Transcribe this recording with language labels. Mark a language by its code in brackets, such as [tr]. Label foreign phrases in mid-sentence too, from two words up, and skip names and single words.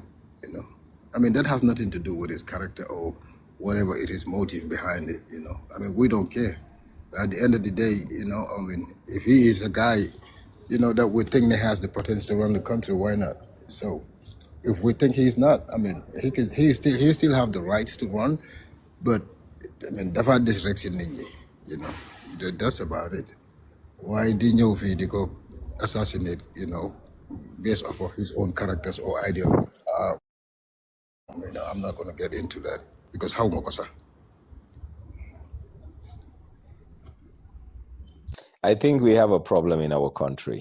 [en] I mean, that has nothing to do with his character or whatever it is motive behind it. I mean, we don't care. At the end of the day, I mean, if he is a guy, that we think that has the potential to run the country, why not? So, if we think he's not, I mean, he still have the rights to run, but I mean, [wo] dafa disrection nit ñi, [en] that's about it. Why [wo] di ñëw fii di ko [en] assassinate, based off of his own characters or ideology? I mean, I'm not going to get into that because how much? I think we have a problem in our country.